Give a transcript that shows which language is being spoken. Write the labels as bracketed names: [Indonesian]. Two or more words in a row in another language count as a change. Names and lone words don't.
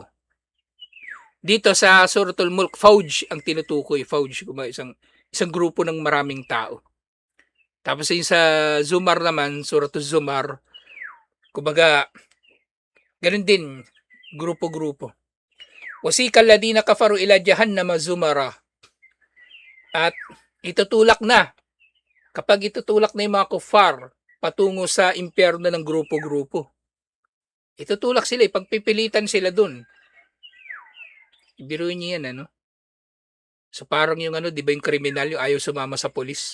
[Filipino] Dito sa Suratul Mulk, Fauj ang tinutukoy. Fauj, isang grupo ng maraming tao. Tapos yung sa Zumar naman, Suratul Zumar, kumbaga, ganun din, grupo-grupo. [Arabic] وسيق الذين كفروا إلى جهنم زمرا. [Filipino] At itutulak na, kapag itutulak na yung mga kufar, patungo sa impyerno ng grupo-grupo. Itutulak sila, ipagpipilitan sila dun. Ibiruin niyo yan, ano? So parang yung di ba yung kriminal, yung ayaw sumama sa polis.